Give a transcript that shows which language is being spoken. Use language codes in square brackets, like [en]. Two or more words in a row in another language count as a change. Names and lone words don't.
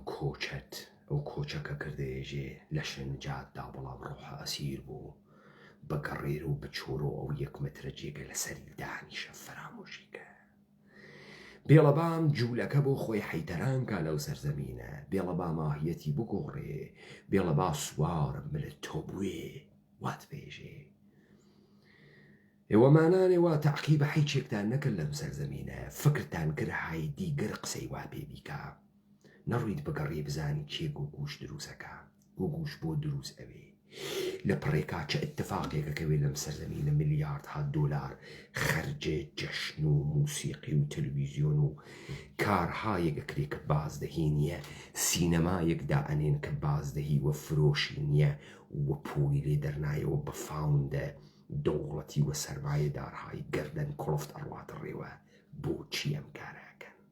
[sdh] کۆچەت ئەو کۆچەکە کردەیەژێ لە شنجاتدا بەڵام ڕۆحە ئەسیر بوو بەگەڕێر و بچۆرۆ ئەو 1 مترە جێگە لەسەری دانیشە فرامۆشیکە بێڵەبام جوولەکە بۆ خۆی حەیتەرانکە لەو سەرزەمینە بێڵەبا ماهیەتی بگۆڕێ بێڵەبا سوارم ملت تۆ بوێ وات بێژێ ئێوەمانانێ وا تەعقیبە حیچێکتان نەکرد لەم سەرزەمینە فکرتان کرد های دیگر قسەی وا پێ بیکە نەڕوویت بگەڕێ بزانی کێ گوگوش دروستەکە گوگوش بۆ دروست ئەوێ لە پڕێکا چه ئتفاقێکەکەوێ لەم سەرزەمینە ملیاردها دۆلار خەرجێ جەشن و موسیقی و تەلەڤیزیۆن و کارهایەکەکرێ کە بازدەهی نییە سینەمایەکدا ئەنێن کە بازدەهی وە فرۆشی نییە وە پولی لێ دەرنایەوە بە فاوندە دەوڵەتی وە سەرمایەدارهای گەردەن کڵفت ئەڕواتە ڕێوە بۆچی ئەم کارەکەن